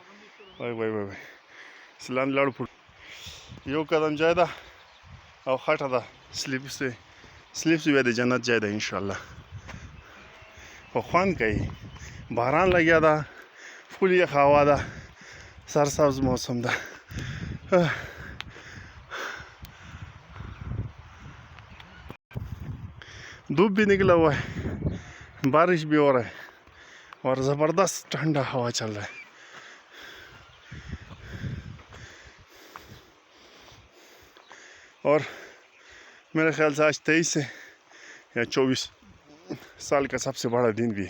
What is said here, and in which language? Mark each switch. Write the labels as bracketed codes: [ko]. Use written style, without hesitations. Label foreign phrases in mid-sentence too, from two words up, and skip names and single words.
[ps] وای وای وای وای لاندې لاړو فوټ 1 قدم ځای ده او خټه ده، سلیپ بیا د جنت ځای ده انشاءالله. خو خوند کوي، باران لګیا ده، فل یخ هوا ده، سرسبز موسم ده. [ur] دھوپ بھی نکلا ہوا ہے، بارش بھی ہو رہا ہے اور زبردست ٹھنڈا ہوا چل رہا ہے. اور میرے خیال سے آج 23 ہے یا 24 سال کا سب سے بڑا دن بھی ہے.